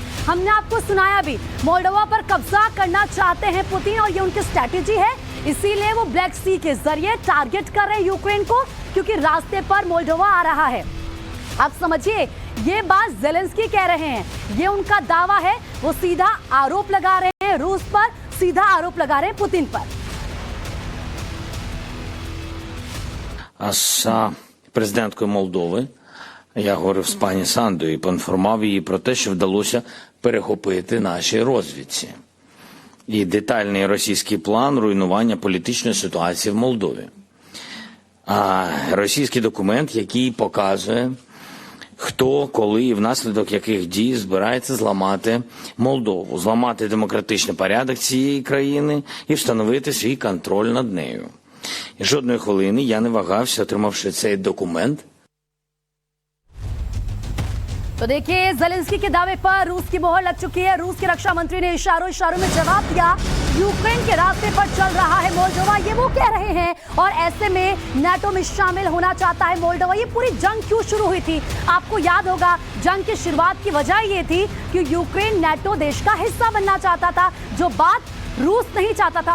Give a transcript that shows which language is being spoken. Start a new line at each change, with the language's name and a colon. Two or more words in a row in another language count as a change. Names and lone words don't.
Hindi: हमने आपको सुनाया भी, मोल्डोवा पर कब्जा करना चाहते हैं पुतिन, और ये उनकी स्ट्रैटेजी है। इसीलिए वो ब्लैक सी के जरिए टारगेट कर रहे हैं यूक्रेन को, क्योंकि रास्ते पर मोल्डोवा आ रहा है। आप समझिए, ये बात ज़ेलेंस्की कह रहे हैं, ये उनका दावा है। वो सीधा आरोप लगा रहे हैं रूस पर, सीधा आरोप लगा रहे हैं पुतिन पर।
Ukrainian: З президенткою Молдови я говорив з пані Сандою і поінформував її про те, що вдалося перехопити нашій розвідці. І детальний російський план руйнування політичної ситуації в Молдові. Російський документ, який показує, хто, коли і внаслідок яких дій збирається зламати Молдову, зламати демократичний порядок цієї країни і встановити свій контроль над нею. І жодної хвилини я не вагався, отримавши цей документ.
Hindi: तो देखिए, ज़ेलेंस्की के दावे पर रूस की मोहर लग चुकी है। रूस के रक्षा मंत्री ने इशारों में जवाब दिया, यूक्रेन के रास्ते पर चल रहा है मोल्डोवा, ये वो कह रहे हैं। और ऐसे में नाटो में शामिल होना चाहता है मोल्डोवा। ये पूरी जंग क्यों शुरू हुई थी? आपको याद होगा, जंग की शुरुआत की वजह ये थी कि यूक्रेन नाटो देश का हिस्सा बनना चाहता था, जो बात रूस नहीं चाहता था।